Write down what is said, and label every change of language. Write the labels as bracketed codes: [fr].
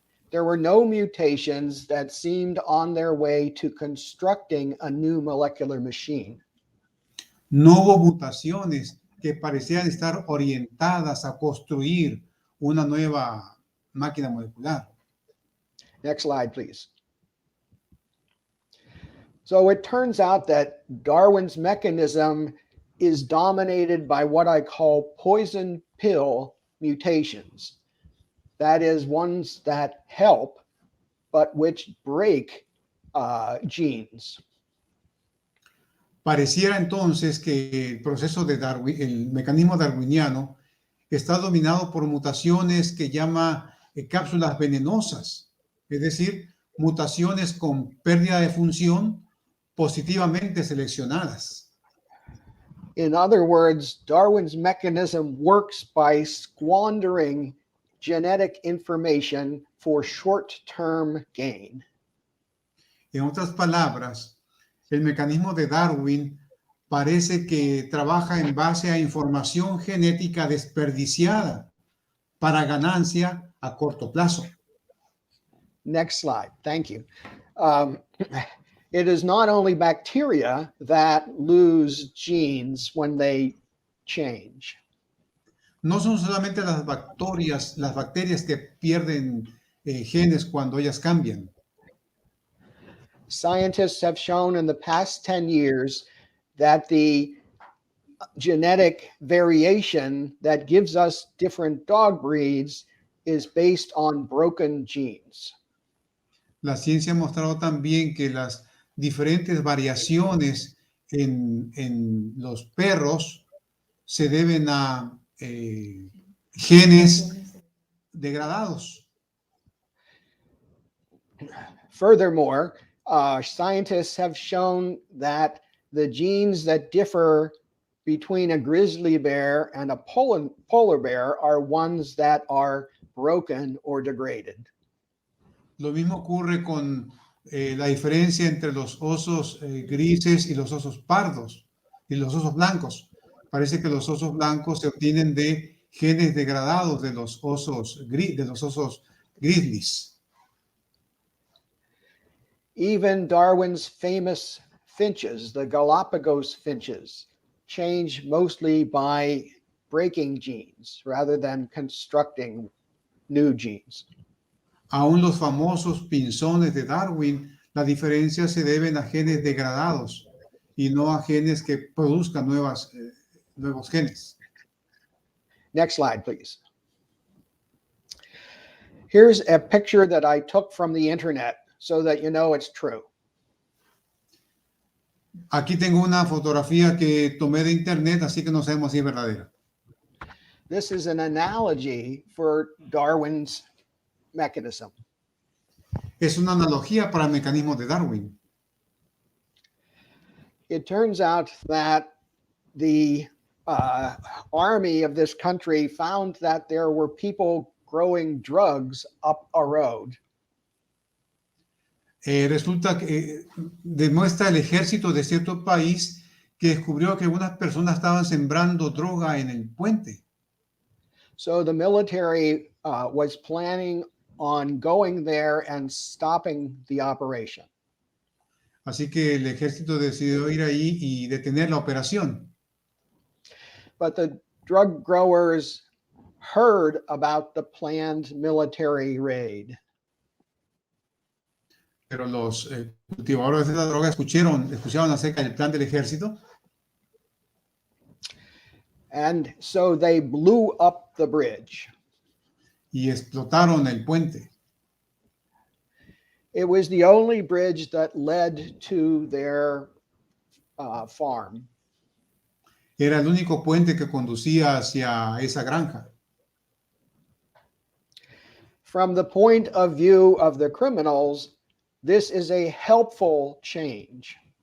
[en] There were no mutations that seemed on their way to constructing a new molecular machine. [es] No hubo mutaciones que parecían estar orientadas a construir una nueva máquina molecular. [en] Next slide, please. So it turns out that Darwin's mechanism is dominated by what I call poison pill mutations. That is, ones that help, but which break genes. [es] Pareciera entonces que el proceso de Darwin, el mecanismo darwiniano, está dominado por mutaciones que llama cápsulas venenosas, es decir, mutaciones con pérdida de función positivamente seleccionadas. [en] In other words, Darwin's mechanism works by squandering genetic information for short-term gain. [es] En otras palabras, el mecanismo de Darwin parece que trabaja en base a información genética desperdiciada para ganancia a corto plazo. [en] Next slide. Thank you. It is not only bacteria that lose genes when they change. [es] No son solamente las bacterias que pierden genes cuando ellas cambian. [en] Scientists have shown in the past 10 years that the genetic variation that gives us different dog breeds is based on broken genes. [es] La ciencia ha mostrado también que las diferentes variaciones en los perros se deben a genes degradados. [en] Furthermore, scientists have shown that the genes that differ between a grizzly bear and a polar bear are ones that are broken or degraded. [es] Lo mismo ocurre con la diferencia entre los osos grises y los osos pardos y los osos blancos. Parece que los osos blancos se obtienen de genes degradados de los osos grizzlies. [en] Even Darwin's famous finches, the Galapagos finches, change mostly by breaking genes rather than constructing new genes. [es] Aún los famosos pinzones de Darwin, la diferencia se deben a genes degradados y no a genes que produzcan nuevos genes. [en] Next slide, please. Here's a picture that I took from the internet so that you know it's true. [es] Aquí tengo una fotografía que tomé de internet, así que no sabemos si es verdadera. [en] This is an analogy for Darwin's mechanism. [es] Es una analogía para el mecanismo de Darwin. [en] It turns out that the army of this country found that there were people growing drugs up a road. [es] Resulta que demuestra el ejército de cierto país que descubrió que algunas personas estaban sembrando droga en el puente. [en] So the military was planning on going there and stopping the operation. [es] Así que el ejército decidió ir ahí y detener la operación. [en] but the drug growers heard about the planned military raid. [es] Pero los cultivadores de la droga escucharon acerca del plan del ejército [en] And so they blew up the bridge. [es] y explotaron el puente. [en] It was the only bridge that led to their farm. [es] Era el único puente que conducía hacia esa granja. [en] From the point of view of the criminals, this is a helpful change.